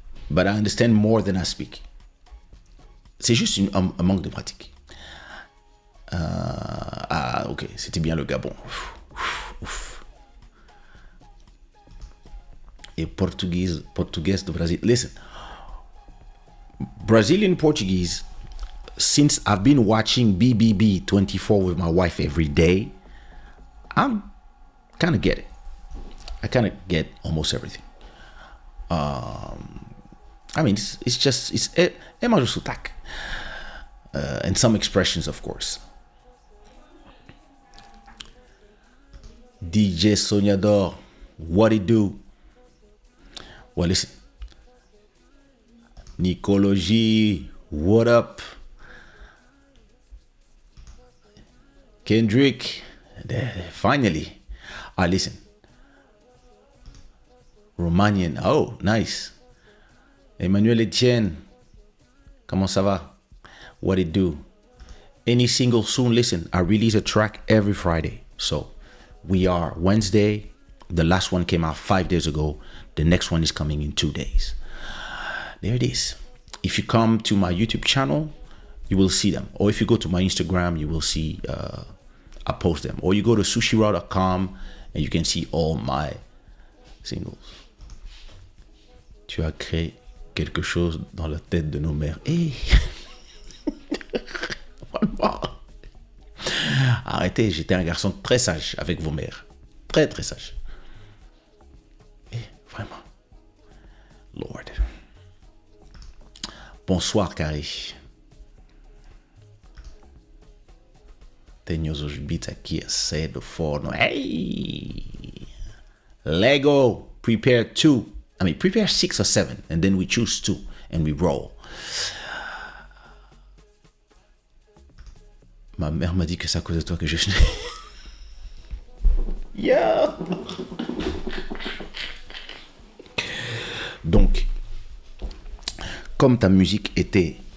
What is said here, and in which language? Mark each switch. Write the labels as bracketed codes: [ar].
[en] But I understand more than I speak. [fr] C'est juste un manque de pratique. Ok, c'était bien le Gabon. Ouf. Et [pt] português do Brasil. [en] Listen, Brazilian Portuguese, since I've been watching BBB 24 with my wife every day, I kind of get it. I kind of get almost everything. I mean, it's [pt] é mais o sotaque. [en] And some expressions, of course. DJ Sonhador, what it do? Well, listen. Nicology, what up? Kendrick, finally. Listen. Romanian, oh, nice. Emmanuel Etienne, [fr] comment ça va? [en] What it do? Any single soon? Listen, I release a track every Friday. So we are Wednesday. The last one came out 5 days ago. The next one is coming in 2 days. There it is. If you come to my YouTube channel, you will see them. Or if you go to my Instagram, you will see I post them. Or you go to sushiraw.com and you can see all my singles. [fr] Tu as créé quelque chose dans la tête de nos mères. [en] Hey. [fr] Arrêtez, j'étais un garçon très sage avec vos mères. Très, très sage. Et vraiment. Lord. Bonsoir, Carrie. [pt] Tenho os beats aqui a do forno. Hey! [en] Lego, prepare 6 or 7, and then we choose 2 and we roll. [fr] Ma mère m'a dit que c'est à cause de toi que je... Yeah! Donc, comme ta musique était...